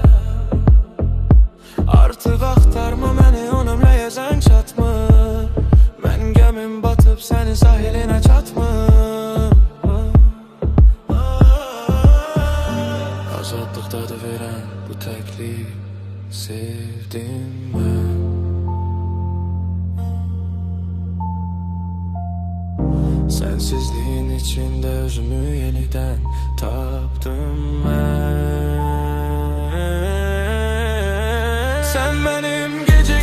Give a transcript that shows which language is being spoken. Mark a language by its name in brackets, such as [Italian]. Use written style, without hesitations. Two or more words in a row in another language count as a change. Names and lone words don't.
[Azerbaijani] Artıq axtarma məni, onunla yazan çatmır. Mən gəmim batıb sənin sahilinə çatmır. Azadlıq dadı verən bu təklik sevdim mən. [Turkish] Sensizliğin içinde özümü yeniden tapdım ben. Sen benim